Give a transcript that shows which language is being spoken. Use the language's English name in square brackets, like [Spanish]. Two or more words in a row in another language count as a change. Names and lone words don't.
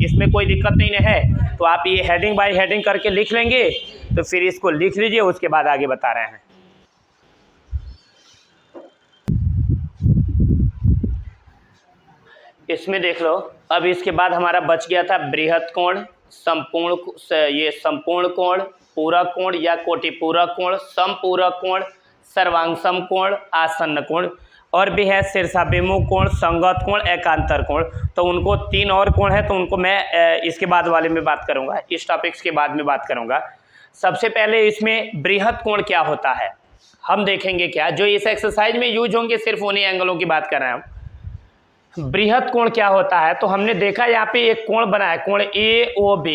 [Hindi] इसमें कोई दिक्कत नहीं है। तो आप ये [English] heading by heading [Hindi] करके लिख लेंगे, तो फिर इसको लिख लीजिए, उसके बाद आगे बता रहे हैं। इसमें देख लो, अब इसके बाद हमारा बच गया था बृहत कोण, संपूर्ण कोण, पूरक कोण या कोटिपूरक कोण, समपूरक कोण, सर्वांगसम कोण, आसन्न कोण। और भी है शीर्षाभिमुख कोण, संगत कोण, एकांतर कोण। तो उनको 3 और कोण है, तो उनको मैं इसके बाद वाले में बात करूंगा, इस टॉपिक्स के बाद में बात करूंगा। सबसे पहले इसमें बृहत कोण क्या होता है हम देखेंगे। क्या जो इस एक्सरसाइज में यूज होंगे सिर्फ उन्हीं एंगलों की बात कर रहे हैं हम। बृहत कोण क्या होता है, तो हमने देखा यहाँ पे एक कोण बना है, कोण AOB।